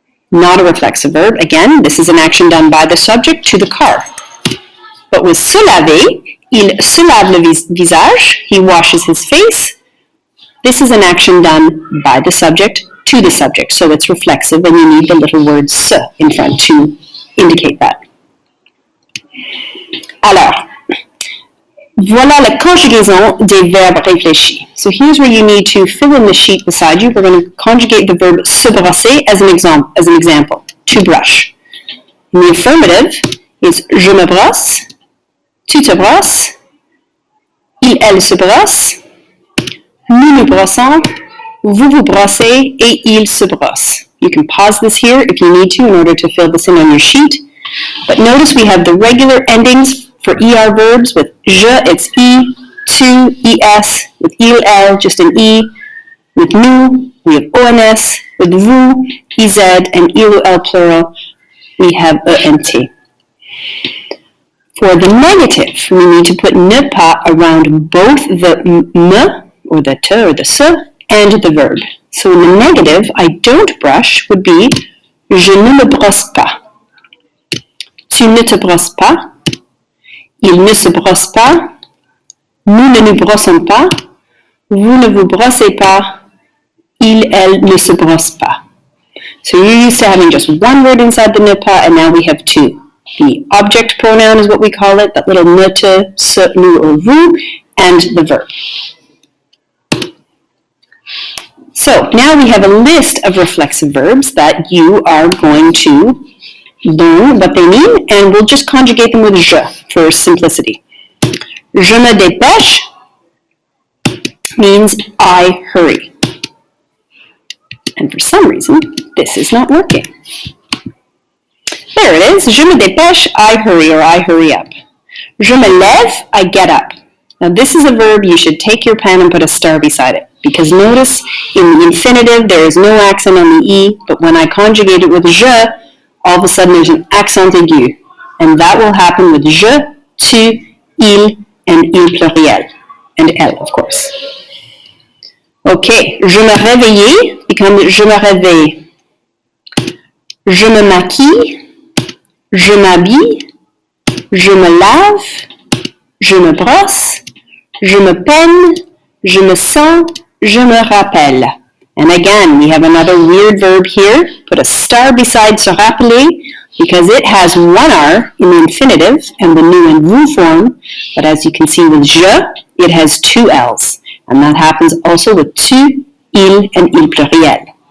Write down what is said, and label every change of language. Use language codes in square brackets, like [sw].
[en] Not a reflexive verb. Again, this is an action done by the subject to the car. [fr] But with se laver, il se lave le visage. [en] He washes his face. This is an action done by the subject to the subject. So it's reflexive, and you need the little word se in front to indicate that. [fr] Alors, voilà la conjugaison des verbes réfléchis. [en] So here's where you need to fill in the sheet beside you. We're going to conjugate the verb se brosser as an example, to brush. And the affirmative is [fr] je me brosse, tu te brosses, elle se brosse, nous nous brossons, vous vous brossez, et il se brosse. [en] You can pause this here if you need to in order to fill this in on your sheet. But notice we have the regular endings for ER verbs. With je, it's E, tu, ES, with il, elle, just an E. With nous, we have ONS. With vous, EZ, and il ou elle plural, we have ENT. For the negative, we need to put ne pas around both the me, or the te, or the se, and the verb. So in the negative, I don't brush would be [fr] je ne me brosse pas. Tu ne te brosses pas. Il ne se brosse pas. Nous ne nous brossons pas. Vous ne vous brossez pas. Il, elle ne se brosse pas. [en] So you're used to having just one word inside the ne pas, and now we have two. The object pronoun is what we call it, that little ne, te, se, nous, or vous, and the verb. So now we have a list of reflexive verbs that you are going to don't, what they mean, and we'll just conjugate them with je for simplicity. [fr] Je me dépêche [en] means I hurry. And for some reason, this is not working. There it is. [fr] Je me dépêche, [en] I hurry, or I hurry up. [fr] Je me lève, [en] I get up. Now this is a verb you should take your pen and put a star beside it. Because notice, in the infinitive, there is no accent on the E, but when I conjugate it with je, all of a sudden there's an accent aigu. And that will happen with je, tu, il, and il pluriel. And elle, of course. [fr] Okay, je me réveillais becomes je me réveille. Je me maquille, je m'habille, je me lave, je me brosse, je me peine, je me sens, je me rappelle. [en] And again, we have another weird verb here. Put a star beside se rappeler because it has one R in the infinitive and the nous and vous form. But as you can see with je, it has two L's. And that happens also with tu, il, and il pluriel.